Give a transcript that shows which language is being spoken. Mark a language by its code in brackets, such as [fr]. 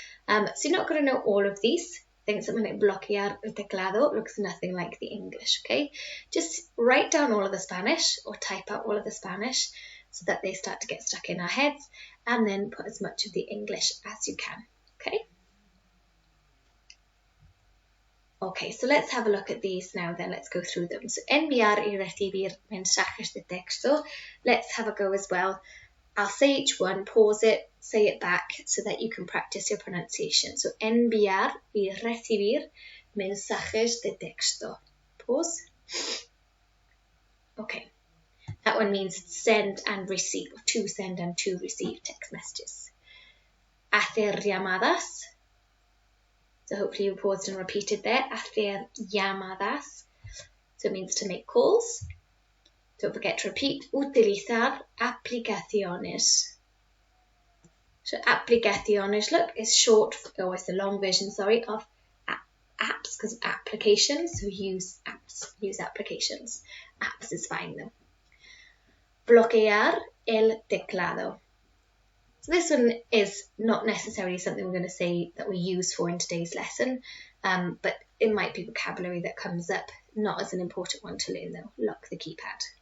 [en] So you're not going to know all of these. I think something like [es] bloquear el teclado [en] looks nothing like the English, okay? Just write down all of the Spanish or type out all of the Spanish so that they start to get stuck in our heads, and then put as much of the English as you can, okay? Okay, so let's have a look at these now then. Let's go through them. [es] So enviar y recibir mensajes de texto. [en] Let's have a go as well. I'll say each one, pause it, say it back so that you can practice your pronunciation. [es] So enviar y recibir mensajes de texto. [en] Pause. Okay. That one means send and receive, or to send and to receive text messages. [es] Hacer llamadas. [en] So hopefully you paused and repeated there. [es] Hacer llamadas. [en] So it means to make calls. Don't forget to repeat. [es] Utilizar aplicaciones. [en] So aplicaciones, look, is short, or it's the long version, sorry, of apps, because of applications. So use apps, use applications. Apps is fine though. [es] Bloquear el teclado. [en] So this one is not necessarily something we're going to say that we use for in today's lesson, but it might be vocabulary that comes up, not as an important one to learn though. Lock the keypad.